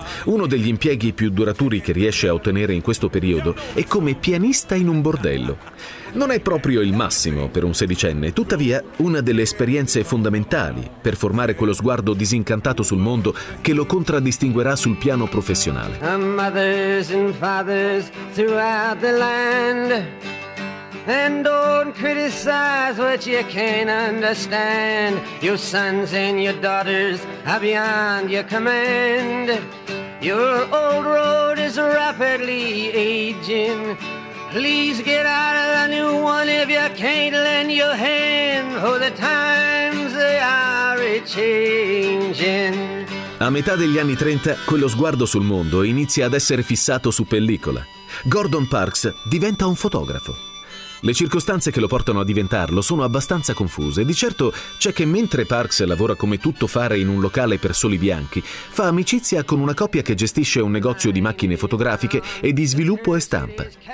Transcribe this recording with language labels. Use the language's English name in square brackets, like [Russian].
[Italian] Uno degli impieghi più duraturi che riesce a ottenere in questo periodo è come pianista in un bordello. Non è proprio il massimo per un sedicenne, tuttavia una delle esperienze fondamentali per formare quello sguardo disincantato sul mondo che lo contraddistinguerà sul piano professionale. [English] Mothers and fathers throughout the land, and don't criticize what you can't understand. Your sons and your daughters are beyond your command. Your old road is rapidly aging. Please get out of the new one if you can't lend your hand. For the times they are changing. [Italian] A metà degli anni 30, quello sguardo sul mondo inizia ad essere fissato su pellicola. Gordon Parks diventa un fotografo. Le circostanze che lo portano a diventarlo sono abbastanza confuse. Di certo c'è che mentre Parks lavora come tuttofare in un locale per soli bianchi, fa amicizia con una coppia che gestisce un negozio di macchine fotografiche e di sviluppo e stampa.